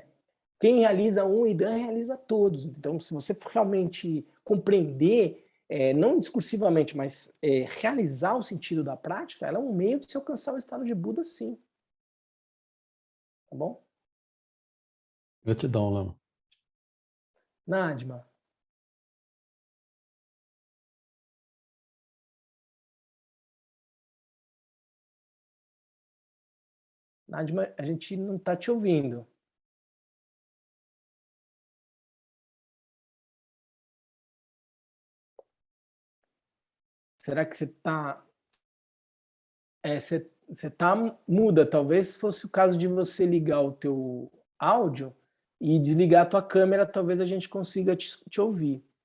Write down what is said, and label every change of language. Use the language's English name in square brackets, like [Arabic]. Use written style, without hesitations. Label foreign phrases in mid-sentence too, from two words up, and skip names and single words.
[Portuguese] Quem realiza um Idan realiza todos. Então, se você realmente compreender, não discursivamente, mas realizar o sentido da prática, ela é um meio de se alcançar o estado de Buda, sim. Tá bom? Gratidão, Lama. Nadima. Nadima, a gente não está te ouvindo. Será que você está... você está muda? Talvez fosse o caso de você ligar o teu áudio e desligar a tua câmera, talvez a gente consiga te ouvir.